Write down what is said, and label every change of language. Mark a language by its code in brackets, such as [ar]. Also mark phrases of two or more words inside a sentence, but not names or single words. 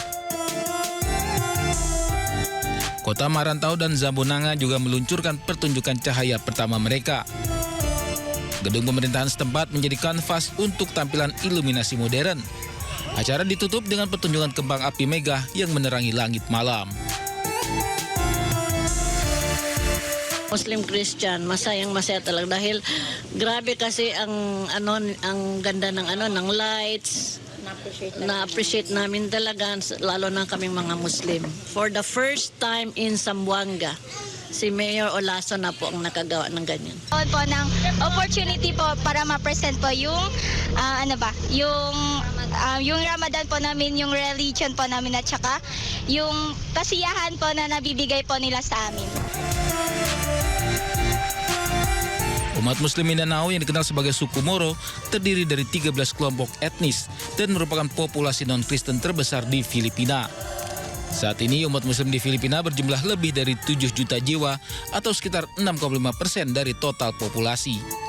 [id] Kota Marantau dan Zambunanga juga meluncurkan pertunjukan cahaya pertama mereka. Gedung pemerintahan setempat menjadi kanvas untuk tampilan iluminasi modern. Acara ditutup dengan pertunjukan kembang api megah yang menerangi langit malam. [tl] Muslim Christian, masayang talaga dahil grabe kasi ang ganda ng lights. Na-appreciate namin talaga, lalo na kaming mga Muslim. [en] For the first time [tl] in Zamboanga, si Mayor Olaso na po ang nakagawa ng ganyan. Po ng opportunity po para ma-present po yung yung Ramadan po namin, yung religion po namin at saka yung kasiyahan po na nabibigay po nila sa amin. [id] Umat Muslim Mindanao yang dikenal sebagai suku Moro terdiri dari 13 kelompok etnis dan merupakan populasi non-Kristen terbesar di Filipina. Saat ini umat Muslim di Filipina berjumlah lebih dari 7 juta jiwa atau sekitar 6,5% dari total populasi.